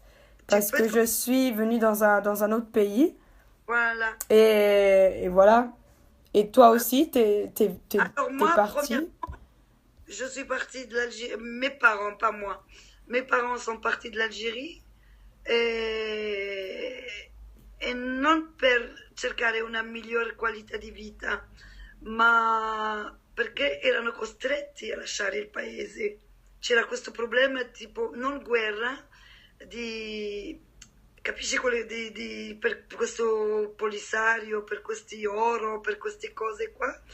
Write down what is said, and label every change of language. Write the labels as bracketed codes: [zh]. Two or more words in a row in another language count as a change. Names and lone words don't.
[fr] tu parce peux que te... je suis venue dans un autre pays Voilà. et voilà. Et toi aussi, Alors t'es moi, premièrement, partie. je suis partie de l'Algérie. Mes parents, pas moi. Mes parents sont partis de l'Algérie [it] e, e non per cercare una migliore qualità di vita, ma perché erano costretti a lasciare il paese. C'era questo problema tipo, non guerra, di, capisci, per questo polisario, per questi oro, per queste cose qua.